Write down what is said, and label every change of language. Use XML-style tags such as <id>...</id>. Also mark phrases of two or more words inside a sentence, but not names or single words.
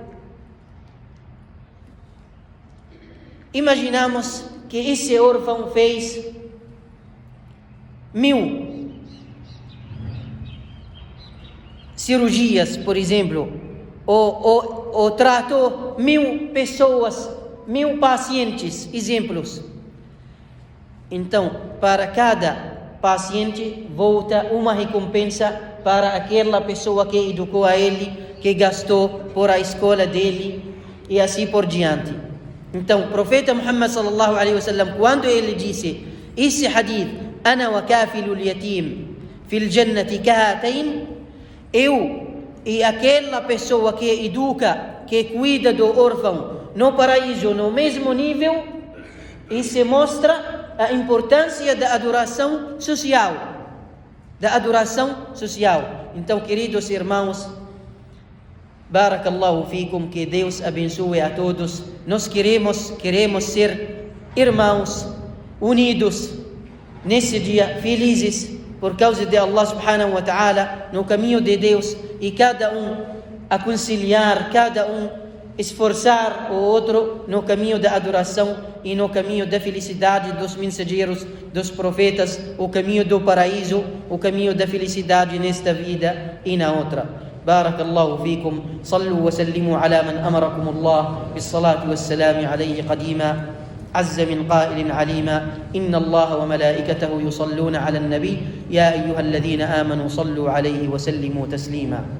<pt>Imaginamos que esse órfão fez 1000 cirurgias, por exemplo, ou tratou 1000 pessoas, 1000 pacientes, exemplos. Então, para cada paciente volta uma recompensa para aquela pessoa que educou a ele, que gastou por a escola dele, e assim por diante. Então, o profeta Muhammad</pt> <ar>صلى الله عليه وسلم,</ar> <pt>quando ele disse esse hadith,</pt> <ar>"أنا وكافل اليتيم في الجنة كهاتين",</ar> <pt>eu e aquela pessoa que educa, que cuida do órfão no paraíso, no mesmo nível, isso mostra a importância da adoração social. Então, queridos irmãos,</pt> <ar>بارك الله فيكم,</ar> <pt>que Deus abençoe a todos. Nós queremos ser irmãos, unidos nesse dia, felizes por causa de Allah</pt> <ar>سبحانه وتعالى,</ar> <pt>no caminho de Deus, e cada um aconselhar, cada um esforçar o outro no caminho da adoração e no caminho da felicidade dos mensageiros, dos profetas, o caminho do paraíso, o caminho da felicidade nesta vida e na outra.</pt> <ar>بارك الله فيكم. صلوا وسلموا على من أمركم الله بالصلاة والسلام عليه قديما عز من قائل عليما إن الله وملائكته يصلون على النبي يا أيها الذين آمنوا صلوا عليه وسلموا تسليما.</ar>